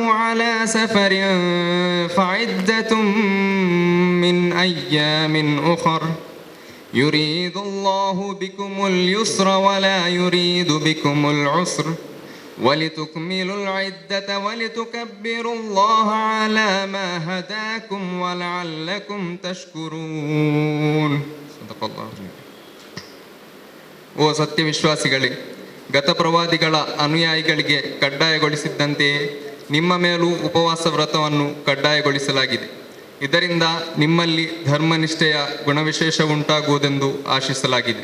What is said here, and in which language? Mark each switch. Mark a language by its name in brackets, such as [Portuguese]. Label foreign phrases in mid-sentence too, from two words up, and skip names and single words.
[Arabic] على سفر فعدة من أيام أخر يريد الله بكم اليسر ولا يريد بكم العسر ولتكملوا العدة ولتكبروا الله على ما هداكم ولعلكم تشكرون صدق الله. [Kannada] ಓ ಸತ್ಯವಿಶ್ವಾಸಿಗಳೇ, ಗತಪ್ರವಾದಿಗಳ ಅನುಯಾಯಿಗಳಿಗೆ ಕಡ್ಡಾಯಗೊಳಿಸಿದ್ದಂತೆಯೇ ನಿಮ್ಮ ಮೇಲೂ ಉಪವಾಸ ವ್ರತವನ್ನು ಕಡ್ಡಾಯಗೊಳಿಸಲಾಗಿದೆ. ಇದರಿಂದ ನಿಮ್ಮಲ್ಲಿ ಧರ್ಮನಿಷ್ಠೆಯ ಗುಣವಿಶೇಷ ಉಂಟಾಗುವುದೆಂದು ಆಶಿಸಲಾಗಿದೆ.